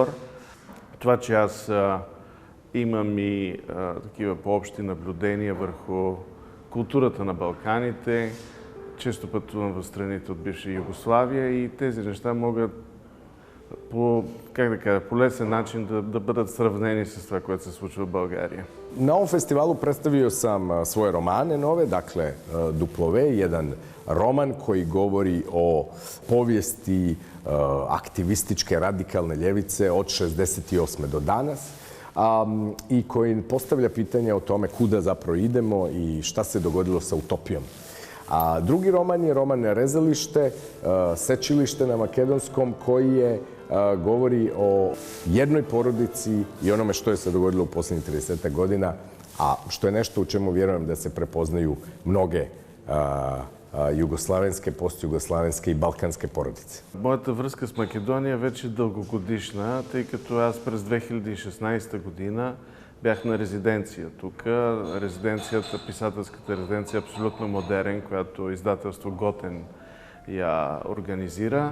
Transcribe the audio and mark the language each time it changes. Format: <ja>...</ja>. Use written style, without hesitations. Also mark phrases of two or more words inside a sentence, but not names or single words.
<bg>Това, че аз имам и такива по-общи наблюдения върху културата на Балканите, често пътувам в страните от бивша Югославия и тези неща могат по, как да кажа, по лесен начин да бъдат сравнени с това, което се случва в България.</bg> <hr>Na ovom festivalu predstavio sam svoje romane nove, dakle Duplove, jedan roman koji govori o povijesti aktivističke radikalne ljevice od 68. do danas i koji postavlja pitanje o tome kuda zapravo idemo i šta se dogodilo sa utopijom. A drugi roman je roman Rezalište, Sečilište na makedonskom, koji govori o jednoj porodici i onome što je se dogodilo u posljednjih 30 godina, a što je nešto u čemu vjerujem da se prepoznaju mnoge jugoslavenske, postjugoslavenske i balkanske porodice.</hr> <bg>Моята връзка с Македония вече е дългогодишна, тъй като аз през 2016 година бях на резиденция тук. Резиденцията, писателската резиденция Абсолютно модерен, която издателство Готен я организира.</bg>